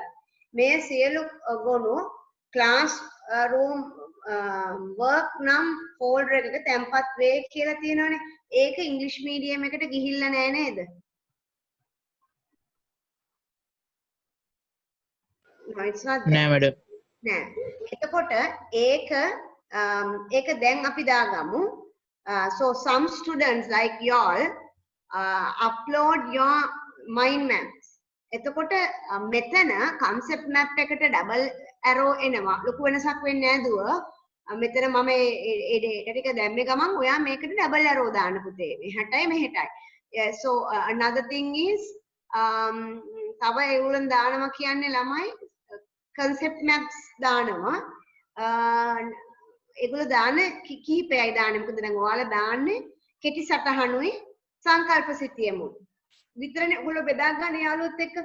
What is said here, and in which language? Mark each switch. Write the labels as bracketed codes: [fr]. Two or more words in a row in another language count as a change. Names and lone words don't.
[si] මේ සියලු ගොනු [en] class room work [si] නම් ෆෝල්ඩර් එකක තැන්පත් වේ කියලා තියෙනවානේ. ඒක ඉංග්‍රීසි මීඩියම් එකට ගිහිල්ලා නෑ නේද? නෑ මැඩම්. නෑ. එතකොට ඒක දැන් අපි දාගමු. [en] So some students like y'all upload your mind maps. [si] එතකොට මෙතන [en] concept map [si] එකට [en] double arrow [si] එනවා. ලොකු වෙනසක් වෙන්නේ නෑ දුව. මෙතන මම ඒ data ටික දැම්මේ ගමන් ඔයා මේකට [en] double arrow [si] දාන්න පුතේ. මෙහාටයි මෙහෙටයි. [en] So another thing is [si] තව ඒගොල්ලන් දානවා කියන්නේ ළමයි [en] concept maps [si] දානවා. ඒගොල්ලෝ දාන කිහිපයයි දාන්නේ. මොකද දැන් ඔයාලා දාන්නේ කෙටි සටහනුයි සංකල්ප සිතියමු. විතරනේ ඔයගොල්ලෝ බෙදා ගන්න යාළුවොත් එක්ක.